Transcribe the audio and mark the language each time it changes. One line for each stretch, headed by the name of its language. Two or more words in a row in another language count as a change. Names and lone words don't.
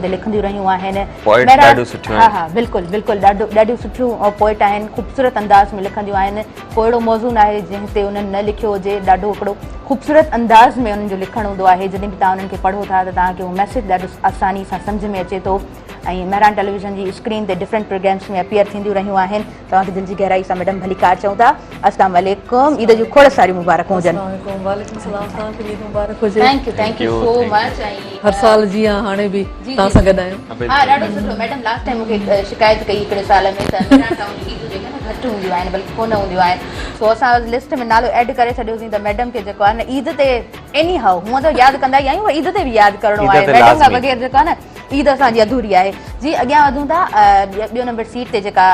Sindhi: ते लिखंदियूं रहियूं आहिनि हा हा बिल्कुलु बिल्कुलु ॾाढियूं सुठियूं पोइट आहिनि ख़ूबसूरत अंदाज़ में लिखंदियूं आहिनि को अहिड़ो मौज़ू न आहे जंहिं ते उन्हनि न लिखियो हुजे ॾाढो हिकिड़ो ख़ूबसूरत अंदाज़ में उन्हनि जो लिखणु हूंदो आहे जॾहिं बि तव्हां उन्हनि खे पढ़ो था त तव्हांखे उहो मैसेज ॾाढो आसानी सां सम्झ में अचे थो ऐं मेहरान टेलीविज़न जी स्क्रीन ते
English: different programs
Sindhi: में अपीयर थींदियूं रहियूं आहिनि तव्हांखे दिलि जी गहराई सां मैडम भलीकार चऊं था अस्सलाम वालेकुम ईद जूं खोड़ सारियूं मुबारक हुजनि
English: thank you so much
Sindhi: हर साल जीअं हाणे बि तव्हां सां गॾु आहियूं हा ॾाढो सुठो मैडम
English: last time
Sindhi: मूंखे शिकायत कई हिकिड़े साल में त ईद जेके न घटि हूंदियूं आहिनि बल्कि कोन हूंदियूं आहिनि सो असां लिस्ट में नालो एड करे छॾियोसीं त मैडम खे जेको आहे न ईद ते
English: anyhow
Sindhi: हूअं त यादि कंदा ई आहियूं ईद ते बि यादि करिणो आहे मैडम खां बग़ैर जेको आहे न ईद असांजी अधूरी आहे जी अॻियां वधूं था ॿियो नंबर सीट ते जेका